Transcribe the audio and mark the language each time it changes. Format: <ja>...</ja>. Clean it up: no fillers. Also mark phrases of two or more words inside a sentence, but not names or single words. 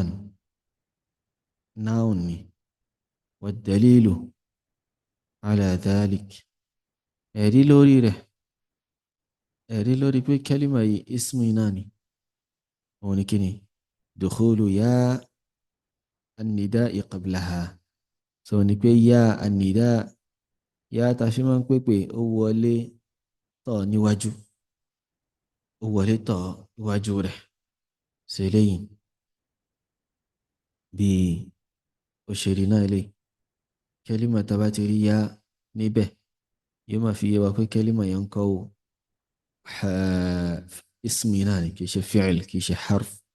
<yo>ni noun ni</yo> <ar>وَ دليل على ذلك</ar> <yo>ẹ̀rí lórí rẹ̀ ẹ̀rí lórí pé kalima yìí ismu yìí náà ni òun ni kíni</yo> <ar>دخول يا النداء قبلها</ar> <yo>so ni pé</yo> <ar>يا النداء</ar> <yo>ya ta fi máa ń pèpè ó wọlé tọ̀ níwájú ó wọlé tọ̀ níwájú rẹ̀ ṣe lẹ́yìn bí ó ṣe rí náà lè kẹ́límà tá a bá ti rí yá níbẹ̀ yóò máa fi yé wa pé kẹ́límà yẹn ń kọ́ o ismi náà ni kì í ṣe fi'il kì í ṣe harf.</yo>